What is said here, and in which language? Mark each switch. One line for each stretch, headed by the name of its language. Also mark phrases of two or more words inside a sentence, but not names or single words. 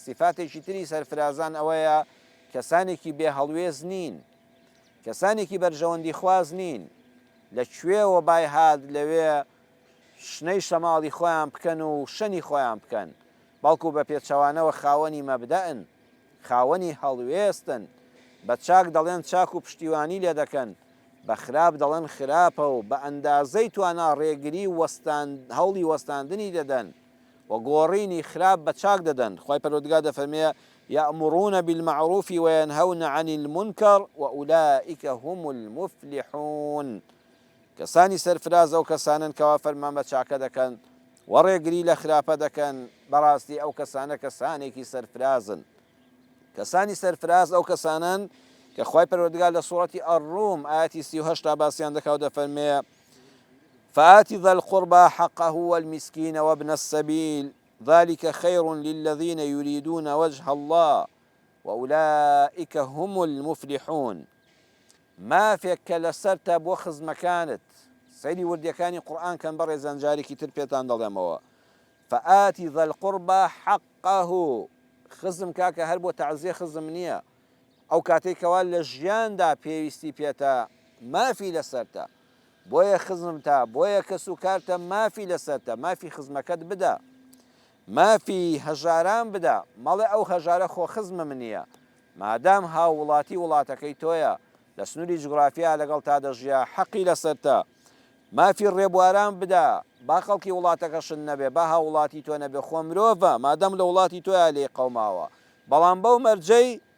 Central Kurdish: صیفاتێکی تری سەرفرازان ئەوەیە کەسانێکی بێ هەڵوێز نین، کەسانێکی بەرژەوەندی خواز نین، لەکوێوە بای هات لەوێ شنەی شەماڵی خۆیان بکەن و شەنی خۆیان بکەن، بەڵکو بە پێچەوانەوە خاوەنی مەبدەئن، خاوەنی هەڵوێستن، بە چاک دەڵێن چاک و پشتیوانی لێ دەکەن، بە خراپ دەڵێن خراپە و بە ئەندازەی توانە ڕێگری هەوڵی وەستاندنی دەدەن و گۆڕینی خراپ بە چاک دەدەن. خی پەروەردگار دەفەرمێ
Arabic: يأمرون بالمعروف وينهون عن المنكر وأولئك هم المفلحون،
Central Kurdish: کەسانی سەرفراز ئەو کەسانن کەوا فەرمان بە چاکە دەکەن و ڕێگری لە خراپە دەکەن، بەڕاستی ئەو کەسانە کەسانێکی سەرفرازن. کەسانی سەرفراز ئەو کەسانن کە خی پەروەردگار لە سوورەتی ئەڕوم ئاەتی 38 باسییان دەکات و دەفەرمێ
Arabic: فآت ذا القربى حقه والمسكين وابن السبيل ذلك خير للذين يريدون وجه الله وأولئك هم المفلحون.
Central Kurdish: ما فێک کە لەسەرتە بۆ خزمەکانت، سەیری وردیەکانی قورئان کەم بەڕێ زەنجارێکی تر پێتان دەڵێمەوە.
Arabic: فآت ذا القربى حقه،
Central Kurdish: خزم کاکە هەر بۆ تەعزیە خزم نییە، ئەو کاتێکەوە لە ژیاندا پێویستی پێتە مافی لەسەرتە، بۆیە خزمتە، بۆیە کەس و کارتە مافی لەسەرتە، مافی خزمەکەت بدە، مافی هەژاران بدە، مەڵێ ئەو هەژارە خۆ خزمم نییە، مادام هاو وڵاتی وڵاتەکەی تۆیە، لە سنووری جوگرافیا لەگەڵ تا دەژیا حەقی لەسەرتە، مافی ڕێبواران بدە، با خەڵکی وڵاتەکەشن نەبێ، با هاو وڵاتی تۆ نەبێ، خۆ مرۆڤە، مادام لە وڵاتی تۆیە لێ قەوماوە، بەڵام بەو مەرجەی